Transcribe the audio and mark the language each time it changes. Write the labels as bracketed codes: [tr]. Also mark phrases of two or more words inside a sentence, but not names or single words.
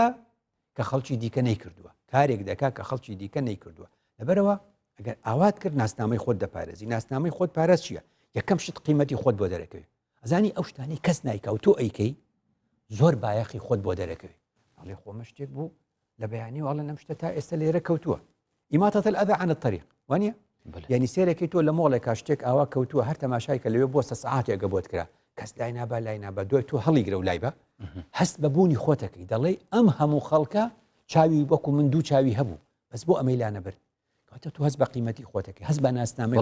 [ckb] کە خەڵکی دیکە نەیکردووە کارێک دەکا کە خەڵکی دیکە نەیکردووە لەبەرەوە ئەگەر ئاوات کرد ناسنامەی خۆت دەپارێزی ناسنامەی خۆت پارێز چییە یەکەم شت قیمەتی خۆت بۆ دەرەکەوێت ئەزانی ئەو شتانی کەس نایکا و تۆ ئەیکەی زۆر بایەخی خۆت بۆ دەرەکەوێت ئەڵێ خۆمە شتێک بوو لە بەیانی وڵە نەم شتە تا ئێستا لێرە کەوتووە [ar] ئیماتەت الأذى عن الطريق [ckb] وانە یعنی سێرەکەی تۆ لە مۆڵێکا شتێک ئاوا کەوتووە هەر تەماشای کە لەوێ بۆ سەعاتێکە بۆت کرا کەس لای نابا دوای تۆ هەڵیگرە و لای بە هەست بە بوونی خۆتەکەی دەڵێ ئەم هەموو خەڵکە چاوی وەکو من دوو چاوی هەبوو بەس بۆ ئەمەی لا نەبرد کەواتە تو هەست بە قیمەتی خۆتەکەی هەست بە ناسنامەی